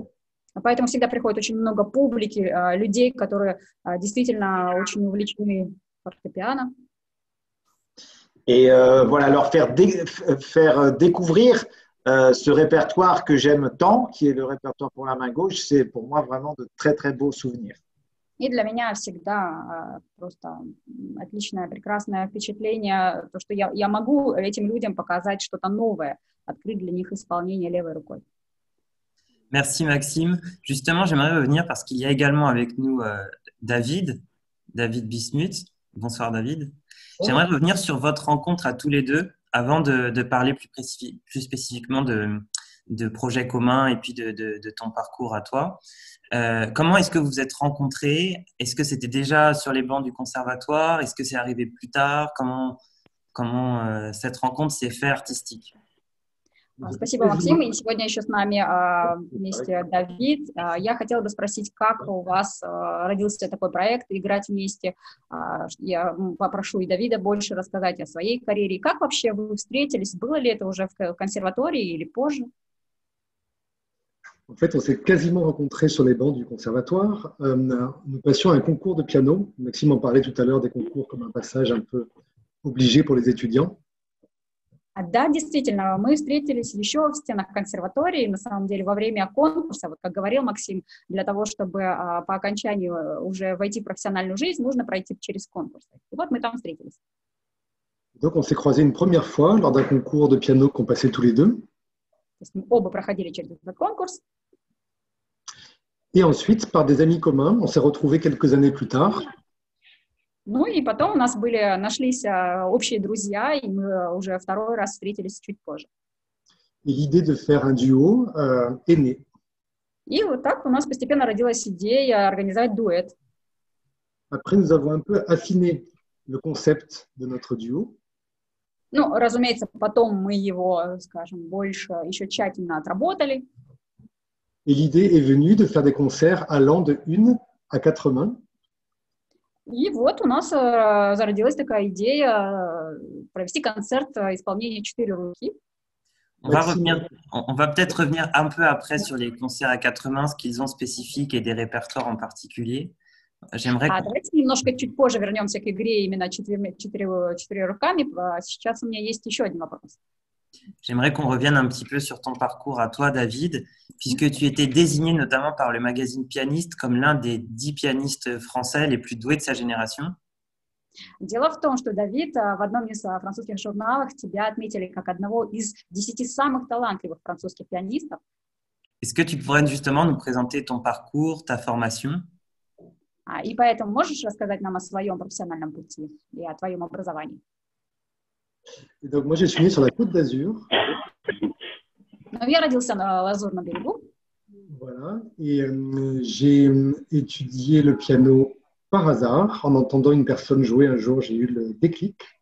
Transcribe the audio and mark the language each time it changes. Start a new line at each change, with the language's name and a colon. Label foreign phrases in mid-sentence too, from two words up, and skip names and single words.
Russian: Поэтому всегда приходит очень много публики, людей, которые действительно очень увлечены фортепиано.
French: Et voilà, leur faire découvrir ce répertoire que j'aime tant, qui est le répertoire pour la main gauche, c'est pour moi vraiment de très, très beaux souvenirs.
Russian: И для меня всегда просто отличное, прекрасное впечатление, то, что я могу этим людям показать что-то новое, открыть для них исполнение левой рукой.
French: Merci Maxime. Justement, j'aimerais revenir parce qu'il y a également avec nous David Bismuth. Bonsoir David. J'aimerais revenir sur votre rencontre à tous les deux avant de parler plus spécifiquement de projets communs et puis de ton parcours à toi. Comment est-ce que vous vous êtes rencontrés? Est-ce que c'était déjà sur les bancs du conservatoire? Est-ce que c'est arrivé plus tard? Comment cette rencontre s'est faite artistique?
Russian: Спасибо, Максим. И сегодня еще с нами вместе Давид. Я хотела бы спросить, как у вас родился такой проект «Играть вместе». Я попрошу и Давида больше рассказать о своей карьере. И как вообще вы встретились? Было ли это уже в консерватории или позже?
French: En fait, on s'est quasiment rencontrés sur les bancs du conservatoire. Nous passions un concours de piano. Maxime en parlait tout à l'heure des concours comme un passage un peu obligé pour les étudiants.
Russian: Да, действительно, мы встретились еще в стенах консерватории, на самом деле, во время конкурса, вот как говорил Максим, для того, чтобы по окончанию уже войти в профессиональную жизнь, нужно пройти через конкурс. И вот мы там встретились.
French: Donc, on s'est croisés une première fois lors d'un concours de piano qu'on passait tous les deux.
Russian: То есть мы оба проходили через этот конкурс.
French: Et ensuite, par des amis communs, on s'est retrouvés quelques années plus tard.
Russian: Ну и потом у нас нашлись общие друзья, и мы уже второй раз встретились чуть позже.
French: Et l'idée de faire un duo est née.
Russian: И вот так у нас постепенно родилась идея организовать дуэт.
French: Après, nous avons un peu affiné le concept de notre duo.
Russian: Ну, разумеется, потом мы его, скажем, больше, еще тщательно отработали.
French: Et l'idée est venue de faire des concerts allant de 1 à 4 mains.
Russian: И вот у нас зародилась такая идея провести концерт исполнения 4 руки.
French: On va peut-être revenir un peu après sur les concerts à 4 mains, ce qu'ils ont spécifique et des répertoires en particulier.
Russian: Давайте немножко чуть позже вернемся к игре именно четыре руками. Сейчас у меня есть еще один вопрос.
French: J'aimerais qu'on revienne un petit peu sur ton parcours à toi, David, puisque tu étais désigné notamment par le magazine Pianiste comme l'un des 10 pianistes français les plus doués de sa génération.
Russian: Дело в том, что, Давид, в одном из французских журналов тебя отметили как одного из 10 самых талантливых французских пианистов.
French: Est-ce que tu pourrais justement nous présenter ton parcours, ta formation?
Russian: И поэтому можешь рассказать нам о своем профессиональном пути и о твоем образовании?
French: Et donc, moi, je suis né sur la Côte d'Azur.
Russian: Я родился на Лазурном берегу.
French: Voilà. Et j'ai étudié le piano par hasard, en entendant une personne jouer un jour, j'ai eu le déclic.